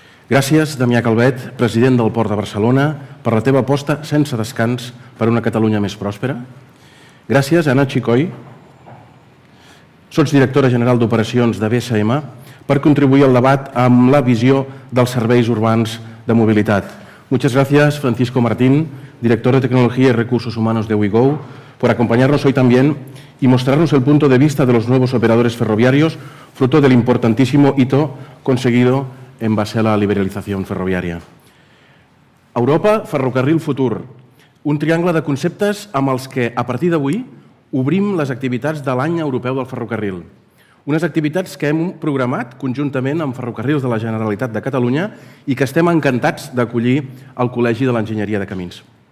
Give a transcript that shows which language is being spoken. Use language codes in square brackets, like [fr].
[ca] Gràcies, Damià Calvet, president del Port de Barcelona, per la teva aposta sense descans per una Catalunya més pròspera. Gràcies, Anna Xicoy, sotsdirectora general d'Operacions de BSM, per contribuir al debat amb la visió dels serveis urbans de mobilitat. [es] Muchas gracias, Francisco Martín, director de Tecnología y Recursos Humanos de WeGo, por acompañarnos hoy también y mostrarnos el punto de vista de los nuevos operadores ferroviarios, fruto del importantísimo hito conseguido en base a la [ca] liberalització ferroviària. Europa, ferrocarril, futur. Un triangle de conceptes amb els que, a partir d'avui, obrim les activitats de l'any europeu del ferrocarril. Unes activitats que hem programat conjuntament amb Ferrocarrils de la Generalitat de Catalunya i que estem encantats d'acollir al Col·legi de l'Enginyeria de Camins.